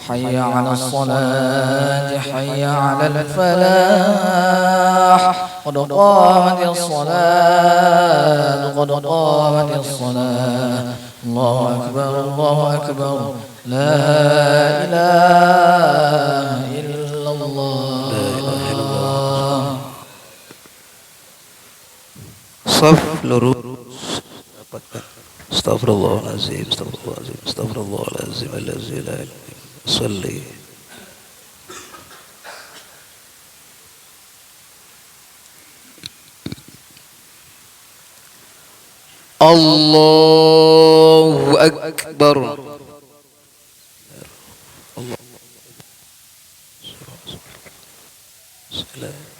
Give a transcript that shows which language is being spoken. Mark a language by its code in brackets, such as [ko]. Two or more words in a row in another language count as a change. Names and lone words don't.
[ar] حي على الصلاة حي على الفلاح قد قامت الصلاة قد قامت الصلاة الله أكبر الله أكبر لا إله إلا الله [su] Saf lurus. [ar] أستغفر الله العظيم، أستغفر الله العظيم، أستغفر الله العظيم, العظيم، العظيم. Salli. الله أكبر. الله. سلام.